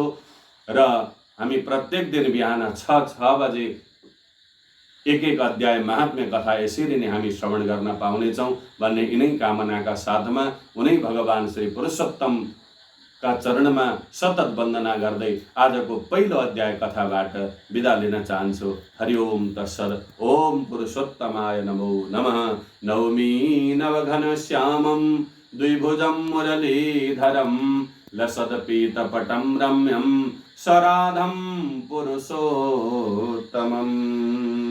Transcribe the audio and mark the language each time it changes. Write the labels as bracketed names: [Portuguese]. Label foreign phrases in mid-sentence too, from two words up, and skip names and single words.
[Nepali] र हामी प्रत्येक दिन बिहान 6 बजे एक अध्याय महात्म्य कथा यसरी नै हामी श्रवण गर्न पाउनेछौँ भन्ने यिनै कामनाका साथमा उनै भगवान श्री पुरुषोत्तमका चरणमा सतत वन्दना गर्दै आजको पहिलो अध्याय कथाबाट बिदा लिन चाहन्छु। [Sanskrit] हरि ओम तत्सत्। ओम पुरुषोत्तमाय नमो नमः। नौमी नवघनश्यामं द्विभुजं मुरलीधरं लसत्पीतपटं रम्यं सराधं पुरुषोत्तमम्।